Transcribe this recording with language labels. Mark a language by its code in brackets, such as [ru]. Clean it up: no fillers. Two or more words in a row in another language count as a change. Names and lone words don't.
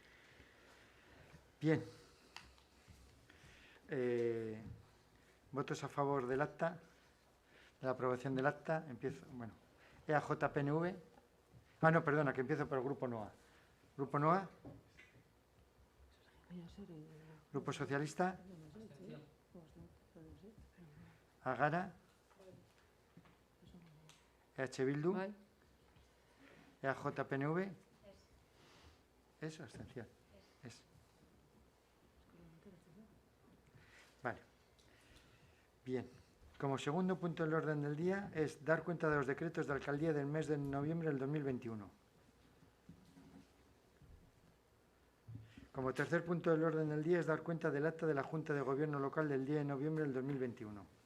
[es] Bien. ¿Votos a favor del acta? De la aprobación del acta. Empiezo, bueno. EAJ-PNV. Ah, no, perdona, que empiezo por el Grupo NOA. Grupo NOA. Grupo Socialista. Agara. EH Bildu. Bai. EAJ-PNV. ¿Es o abstención? Es. Vale. Bien. Como segundo punto del orden del día es dar cuenta de los decretos de alcaldía del mes de noviembre del 2021. Como tercer punto del orden del día es dar cuenta del acta de la Junta de Gobierno Local del día de noviembre del 2021.